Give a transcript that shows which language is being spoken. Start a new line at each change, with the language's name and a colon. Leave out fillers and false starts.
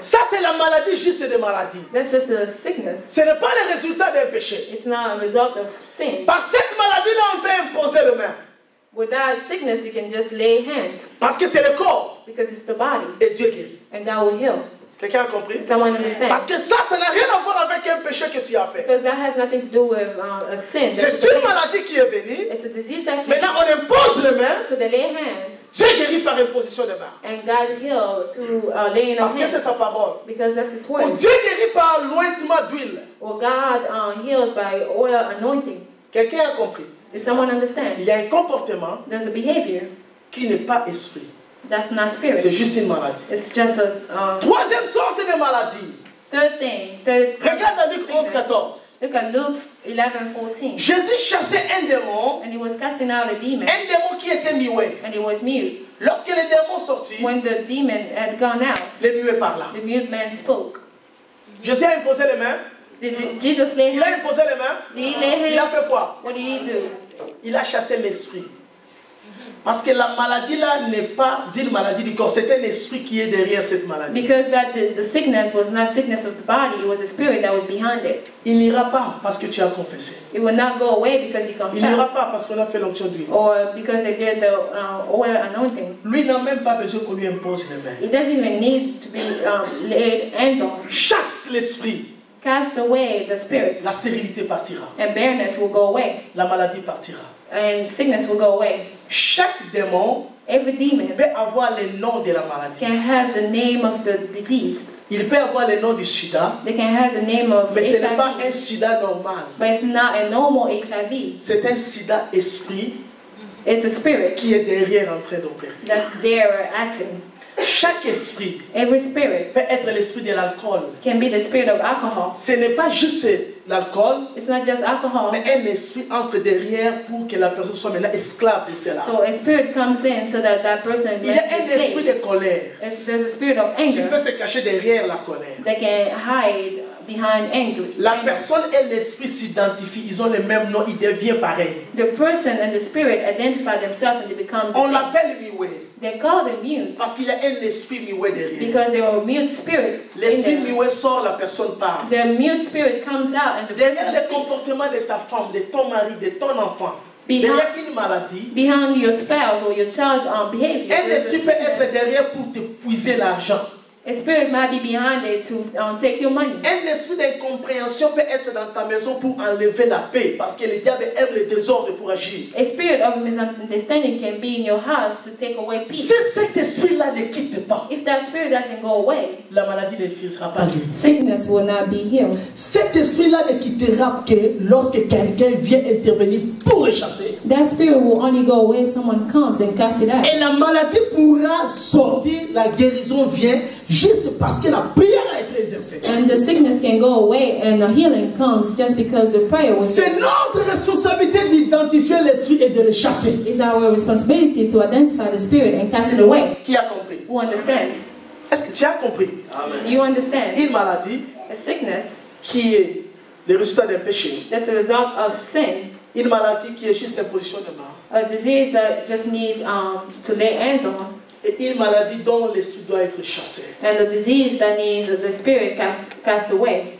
French: Ça c'est la maladie juste des maladies.
English: That's just a sickness.
French: Ce n'est pas le résultat d'un péché.
English: It's not a result of sin.
French: Par cette maladie-là, on peut imposer le main.
English: Without sickness, you can just lay hands
French: Parce que c'est le corps.
English: because it's the body,
French: Et Dieu guérit.
English: and God will heal.
French: Quelqu'un a compris?
English: Someone understand?
French: Parce que ça n'a rien à voir avec un péché que tu as fait.
English: Because that has nothing to do with a sin.
French: C'est une maladie qui est venue.
English: It's a disease that came.
French: Maintenant, on impose les mains.
English: So they lay hands,
French: Dieu guérit par imposition des mains.
English: and God healed through laying of
French: Parce que c'est
English: hands.
French: sa parole.
English: Because that's His
French: Ou
English: word.
French: Dieu guérit par l'ointement d'huile.
English: Or God heals by oil anointing.
French: Quelqu'un a compris?
English: Does someone
French: Il
English: understand?
French: y a un comportement
English: There's a behavior
French: qui n'est pas esprit.
English: that's not
French: C'est
English: spirit.
French: juste une maladie.
English: It's just a
French: Troisième sorte de maladie.
English: third thing. Third
French: Regarde dans Luc 11,
English: sickness.
French: 14.
English: Look at Luke 11:14.
French: Jésus chassait un démon.
English: And he was casting out a demon,
French: Un démon qui était muet.
English: and he was mute.
French: Lorsque le démon sortit,
English: When the demon had gone out,
French: le muet parla.
English: the mute man spoke.
French: Jésus a imposé les mains.
English: Did Jesus lay
French: Il a
English: hands?
French: imposé les mains.
English: Did he lay
French: Il a
English: hands?
French: fait quoi?
English: What did he do?
French: Il a chassé l'esprit. Parce que la maladie là n'est pas une maladie du corps, c'est un esprit qui est derrière cette maladie.
English: Because that the sickness was not sickness of the body, it was the spirit that was behind it.
French: Il n'ira pas parce que tu as confessé.
English: It will not go away because you
French: Il n'ira
English: confess,
French: pas parce qu'on a fait l'onction d'huile.
English: or because they did the oil anointing.
French: Lui n'a même pas besoin qu'on lui impose les mains.
English: It doesn't even need to be laid hands on.
French: Chasse l'esprit.
English: Cast away the spirit,
French: La stérilité partira.
English: and barrenness will go away,
French: La maladie partira.
English: and sickness will go away.
French: Chaque démon
English: Every demon
French: peut avoir le nom de la maladie.
English: can have the name of the disease.
French: Il peut avoir le nom du sida,
English: They can have the name of
French: mais ce n'est pas un
English: HIV,
French: sida normal.
English: but it's not a normal HIV.
French: C'est un sida esprit
English: It's a spirit
French: qui est derrière en train d'opérer.
English: that's there acting.
French: Chaque esprit
English: Every spirit
French: peut être l'esprit de l'alcool.
English: can be the spirit of alcohol.
French: Ce n'est pas juste l'alcool,
English: It's not just alcohol.
French: mais un esprit entre derrière pour que la personne soit maintenant esclave de cela.
English: So a spirit comes in so that that person
French: Il y a un
English: is
French: esprit
English: slave.
French: de colère
English: There's a spirit of
French: qui peut
English: anger
French: se cacher derrière la colère.
English: that can hide behind anger.
French: La personne et l'esprit s'identifient, ils ont le même nom, ils deviennent pareils.
English: The person and the spirit identify themselves and they become the
French: On
English: same.
French: l'appelle muet
English: They call them mute
French: parce qu'il y a un esprit muet derrière.
English: because they were mute spirit. in
French: L'esprit
English: them.
French: muet sort, la personne part.
English: The mute spirit comes out and the
French: Derrière
English: person
French: le
English: speaks.
French: comportement de ta femme, de ton mari, de ton enfant,
English: Behind-
French: derrière une maladie,
English: Behind your spouse or your child behavior,
French: un
English: there's a
French: esprit peut
English: sickness.
French: être derrière pour te puiser l'argent.
English: A spirit might be behind it to take your money.
French: Un esprit d'incompréhension peut être dans ta maison pour enlever la paix, parce que le diable aime le désordre pour agir.
English: A spirit of misunderstanding can be in your house to take away peace.
French: Si cet esprit-là ne quitte pas,
English: If that spirit doesn't go away,
French: la maladie ne sera pas guérie.
English: sickness will not be healed.
French: Cet esprit-là ne quittera que lorsque quelqu'un vient intervenir pour le chasser.
English: That spirit will only go away if someone comes and casts it out.
French: Et la maladie pourra sortir, la guérison vient juste parce que la prière a été exercée.
English: And the sickness can go away and the healing comes just because the prayer was
French: C'est notre responsabilité d'identifier l'esprit et de le chasser.
English: It's our responsibility to identify the spirit and cast it away.
French: Qui a compris?
English: Who understand?
French: Est-ce que tu as compris?
English: Do you understand?
French: Une maladie
English: A sickness
French: qui est le résultat d'un péché.
English: that's a result of sin.
French: Une maladie qui est juste imposition de main.
English: A disease that just needs to lay hands on.
French: Et une maladie dont l'esprit doit être chassé.
English: And the disease that needs the spirit cast away.